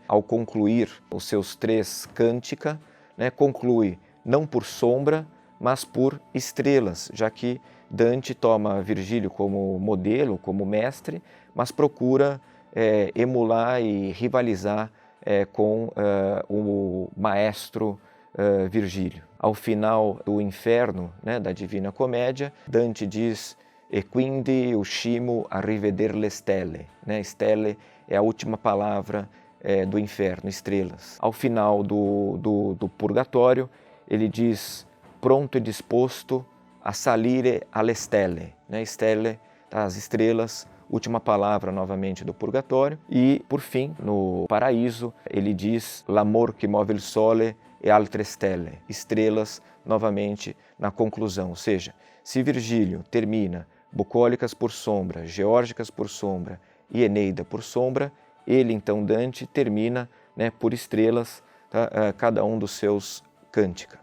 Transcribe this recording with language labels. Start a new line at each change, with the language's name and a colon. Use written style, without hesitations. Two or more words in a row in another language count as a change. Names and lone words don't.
Portuguese: Ao concluir os seus 3 Cantica, né, conclui não por sombra, mas por estrelas, já que Dante toma Virgílio como modelo, como mestre, mas procura emular e rivalizar com o maestro Virgílio. Ao final do Inferno, né, da Divina Comédia, Dante diz:
Italian: "E quindi uscimo a riveder le stelle", né?
Portuguese: Stelle é a última palavra do inferno, estrelas. Ao final do Purgatório, ele diz:
Italian: "Pronto e disposto a salire alle stelle",
Portuguese: né? Stelle, as estrelas, última palavra novamente do Purgatório. E, por fim, no Paraíso, ele diz:
Italian: "L'amor che move il sole e altre stelle,
Portuguese: estrelas novamente na conclusão. Ou seja, se Virgílio termina bucólicas por sombra, geórgicas por sombra e Eneida por sombra, ele então, Dante, termina, né, por estrelas, tá, cada um dos seus cântica.